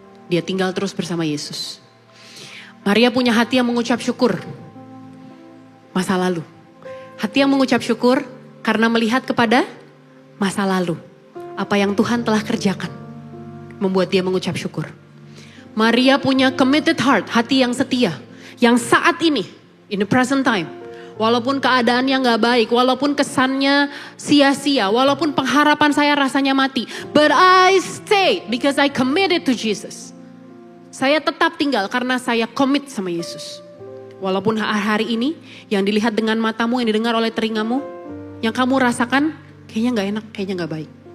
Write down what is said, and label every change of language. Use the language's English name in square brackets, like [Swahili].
[Indonesian] Dia tinggal terus bersama Yesus. Maria punya hati yang mengucap syukur. Masa lalu. Hati yang mengucap syukur karena melihat kepada masa lalu. Apa yang Tuhan telah kerjakan. Membuat dia mengucap syukur. Maria punya committed heart, hati yang setia. Yang saat ini, in the present time. Walaupun keadaannya gak baik, walaupun kesannya sia-sia, walaupun pengharapan saya rasanya mati. [English] But I stayed because I committed to Jesus. [Indonesian] Saya tetap tinggal karena saya commit sama Yesus. Walaupun hari ini yang dilihat dengan matamu, yang didengar oleh telingamu, yang kamu rasakan kayaknya gak enak, kayaknya gak baik.